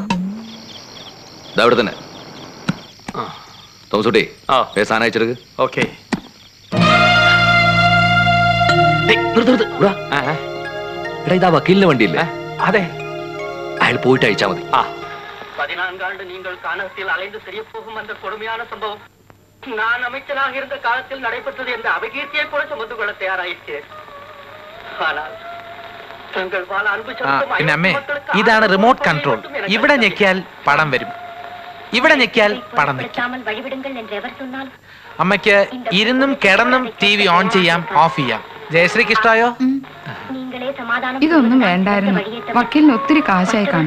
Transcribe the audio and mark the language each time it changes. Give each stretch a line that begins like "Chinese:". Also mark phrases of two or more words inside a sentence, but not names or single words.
Malayalam: അവിടെ തന്നെ തോമസുട്ടി, സാധനം അയച്ചെടുക്ക്. ഓക്കെ. ഇതാ വക്കീലിന്റെ വണ്ടിയില്ലേ? അതെ, അയാൾ പോയിട്ട് അയച്ചാ മതി.
Tamil: 14 ஆண்டு நீங்கள் கானகத்தில் அலைந்து தெரிய போகும் அந்த கொடுமையான சம்பவம் நான் அமைச்சனாக இருந்த காலத்தில் நடைபெற்றது என்ற அபகீர்த்தியை கூட சுமந்து கொள்ள தயாராயிருக்கிறேன். ஆனால்
Malayalam: പിന്നെ അമ്മേ, ഇതാണ് റിമോട്ട് കൺട്രോൾ. ഇവിടെ ഞെക്കിയാൽ പടം വരും, ഇവിടെ ഞെക്കിയാൽ പടം നിൽക്കും. അമ്മയ്ക്ക് ഇരുന്നും കിടന്നും TV ഓൺ ചെയ്യാം, ഓഫ് ചെയ്യാം. ജയശ്രീക്ക് ഇഷ്ടമായോ? ഇതൊന്നും വേണ്ടായിരുന്നു. വക്കീലിന് ഒത്തിരി കാശായി കാണും.